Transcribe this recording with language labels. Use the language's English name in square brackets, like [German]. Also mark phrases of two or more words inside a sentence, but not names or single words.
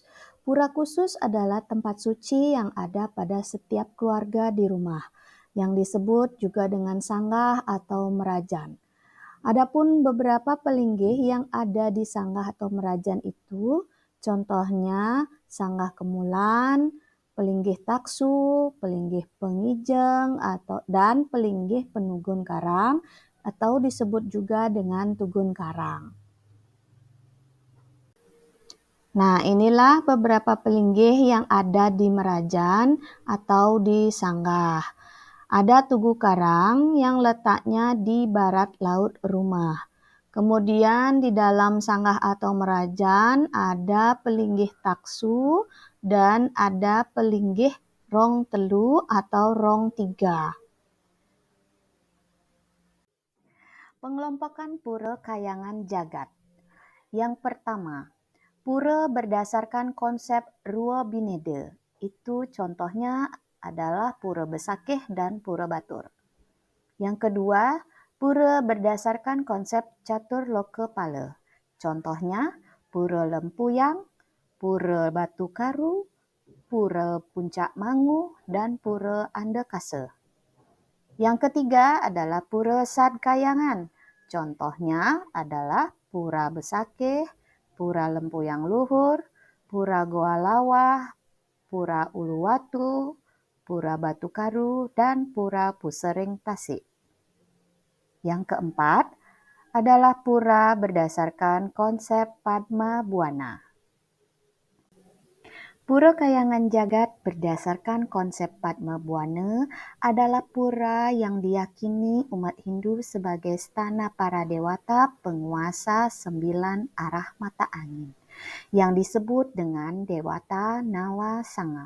[Indonesian] Pura khusus adalah tempat suci yang ada pada setiap keluarga di rumah, yang disebut juga dengan sanggah atau merajan. Adapun beberapa pelinggih yang ada di sanggah atau merajan itu, contohnya sanggah kemulan, pelinggih taksu, pelinggih pengijeng, dan pelinggih penugun karang, atau disebut juga dengan tugun karang. Nah, inilah beberapa pelinggih yang ada di Merajan atau di Sanggah. Ada Tugu Karang yang letaknya di barat laut rumah. Kemudian di dalam Sanggah atau Merajan ada pelinggih taksu dan ada pelinggih rong telu atau rong tiga. Pengelompokan Pura Kayangan Jagat. Yang pertama, pura berdasarkan konsep Rua Binede. Itu contohnya adalah Pura Besakeh dan Pura Batur. Yang kedua, pura berdasarkan konsep Catur Loka Pala. Contohnya Pura Lempuyang, Pura Batu Karu, Pura Puncak Mangu, dan Pura Andakasa. Yang ketiga adalah Pura Sad Kayangan. Contohnya adalah Pura Besakeh, Pura Lempuyang Luhur, Pura Goa Lawah, Pura Uluwatu, Pura Batu Karu, dan Pura Pusering Tasik. Yang keempat adalah pura berdasarkan konsep Padma Buana. Pura Kayangan Jagat berdasarkan konsep Padma Buana adalah pura yang diyakini umat Hindu sebagai stana para dewata penguasa 9 arah mata angin, yang disebut dengan Dewata Nawa Sanga.